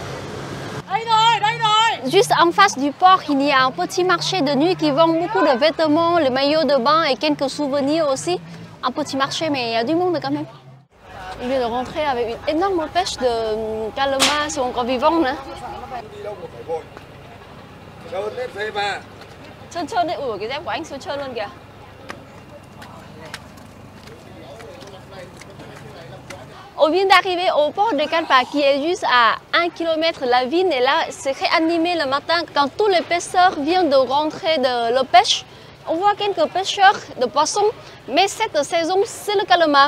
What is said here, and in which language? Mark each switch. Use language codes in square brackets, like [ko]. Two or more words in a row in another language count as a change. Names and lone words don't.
[fr] Juste en face du port, il y a un petit marché de nuit qui vend beaucoup de vêtements, les maillots de bain et quelques souvenirs aussi. Un petit marché, mais il y a du monde quand même. Il vient de rentrer avec une énorme pêche de calamar, c'est encore vivant. Là. [vi] Trơn đấy, ủa cái dép của anh siêu trơn luôn kìa. [fr] On vient d'arriver au port de Cat Ba qui est juste à 1 km de la ville et là c'est très animé le matin quand tous les pêcheurs viennent de rentrer de la pêche. On voit quelques pêcheurs de poissons, mais cette saison c'est le calamar.